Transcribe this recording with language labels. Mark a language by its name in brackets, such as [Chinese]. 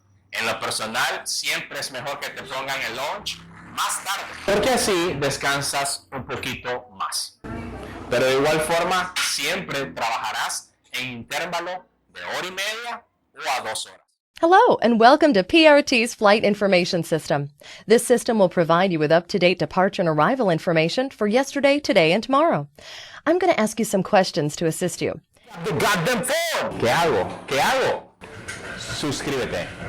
[Spanish] En lo personal, siempre es mejor que te pongan el lunch más tarde, porque así descansas un poquito más. Pero de igual forma, siempre trabajarás en intervalo de 1 hora y media o a 2 horas. [English] Hello, and welcome to PRT's Flight Information System. This system will provide you with up-to-date departure and arrival information for yesterday, today, and tomorrow. I'm going to ask you some questions to assist you. The goddamn phone. [Spanish] ¿Qué hago? Suscríbete.